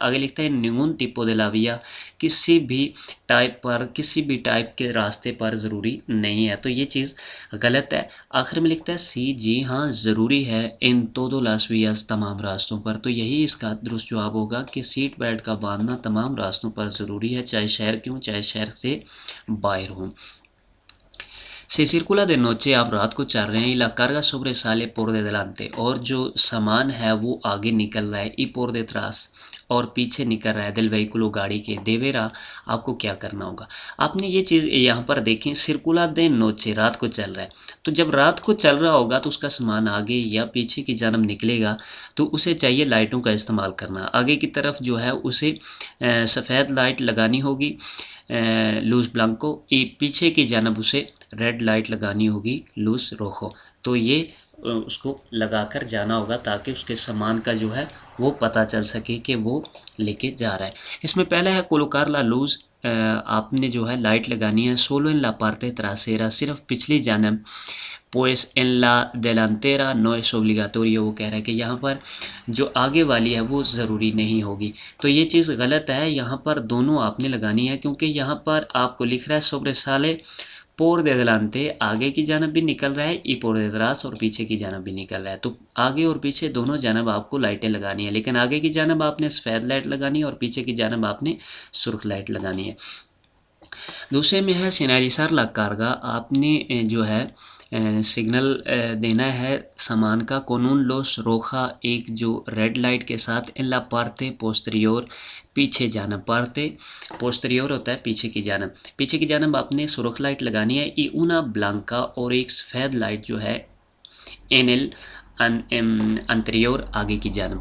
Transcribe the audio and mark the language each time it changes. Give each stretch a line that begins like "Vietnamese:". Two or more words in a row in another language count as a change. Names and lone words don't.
Urdu: آگے لکھتا ہے
Spanish: ningún tipo de la vía
Urdu: کسی بھی ٹائپ پر، کسی بھی ٹائپ کے راستے پر ضروری نہیں ہے. تو یہ چیز غلط ہے. آخر میں لکھتا ہے سی، جی ہاں ضروری ہے
Spanish: en todas las vías
Urdu: تمام راستوں پر. تو یہی اس کا درست جواب ہوگا کہ سیٹ بیلٹ کا باندھنا تمام راستوں پر ضروری ہے، چاہے شہر کیوں، چاہے شہر سے باہر ہوں.
Spanish: Se circula de noche
Urdu: آپ رات کو چل رہے ہیں،
Spanish: y la carga sobresale por delante
Urdu: اور جو سامان ہے وہ آگے نکل رہا ہے،
Spanish: y por detrás
Urdu: اور پیچھے نکل رہا ہے
Spanish: del vehículo
Urdu: گاڑی کے. دیویرا آپ کو کیا کرنا ہوگا. آپ نے یہ چیز یہاں پر دیکھیں،
Spanish: circula de noche
Urdu: رات کو چل رہا ہے. تو جب رات کو چل رہا ہوگا تو اس کا سامان آگے یا پیچھے کی جانب نکلے گا تو اسے چاہیے لائٹوں کا استعمال کرنا. آگے کی طرف جو ہے اسے سفید لائٹ لگانی ہوگی
Spanish: luz blanco,
Urdu: پیچھے کی جانب اسے ریڈ لائٹ لگانی ہوگی
Spanish: luz rojo.
Urdu: تو یہ اس کو لگا کر جانا ہوگا تاکہ اس کے سامان کا جو ہے وہ پتہ چل سکے کہ وہ لے کے جا رہا ہے۔ اس میں پہلا ہے
Spanish: colocar la luz,
Urdu: آپ نے جو ہے لائٹ لگانی ہے
Spanish: solo en la parte trasera,
Urdu: صرف پچھلی جانب،
Spanish: pues en la delantera no es obligatorio,
Urdu: وہ کہہ رہا ہے کہ یہاں پر جو آگے والی ہے وہ ضروری نہیں ہوگی۔ تو یہ چیز غلط ہے، یہاں پر دونوں آپ نے لگانی ہے، کیونکہ یہاں پر آپ کو لکھ رہا ہے
Spanish: sobre sale por delante،
Urdu: آگے کی جانب بھی نکل رہا ہے،
Spanish: y por detrás,
Urdu: اور پیچھے کی جانب بھی نکل رہا ہے، تو آگے اور پیچھے دونوں جانب آپ کو لائٹیں لگانی ہیں، لیکن آگے کی جانب آپ نے سفید لائٹ لگانی ہے اور پیچھے کی جانب آپ نے سرخ لائٹ لگانی ہے۔ دوسرے میں ہے
Spanish: señalizar la carga,
Urdu: آپ نے جو ہے سگنل دینا ہے سامان کا،
Spanish: con una luz roja,
Urdu: ایک جو ریڈ لائٹ کے ساتھ،
Spanish: en la parte posterior,
Urdu: پیچھے جانب،
Spanish: parte posterior
Urdu: ہوتا ہے پیچھے کی جانب، پیچھے کی جانب آپ نے سرخ لائٹ لگانی ہے،
Spanish: y una blanca,
Urdu: اور ایک سفید لائٹ جو ہے
Spanish: en el anterior,
Urdu: آگے کی جانب۔